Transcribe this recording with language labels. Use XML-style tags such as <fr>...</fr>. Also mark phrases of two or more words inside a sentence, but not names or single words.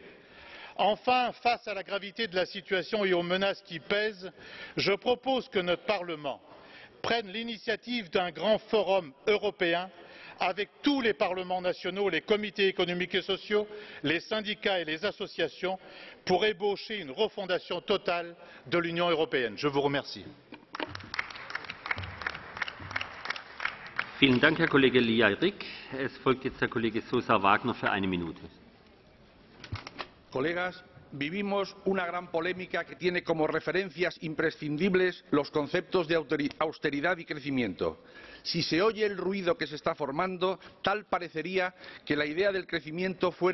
<fr>Enfin, face à la gravité de la situation et aux menaces qui pèsent, je propose que notre Parlement prenne l'initiative d'un grand forum européen avec tous les parlements nationaux, les comités économiques et sociaux, les syndicats et les associations pour ébaucher une refondation totale de l'Union européenne. Je vous remercie.</fr> <de>Vielen Dank, Herr Kollege Le Hiaric. Es folgt jetzt Herr Kollege Sosa Wagner für 1 Minute.</de> <es>Colegas, vivimos una gran polémica que tiene como referencias imprescindibles los conceptos de austeridad y crecimiento. Si se oye el ruido que se está formando, tal parecería que la idea del crecimiento fuera</es>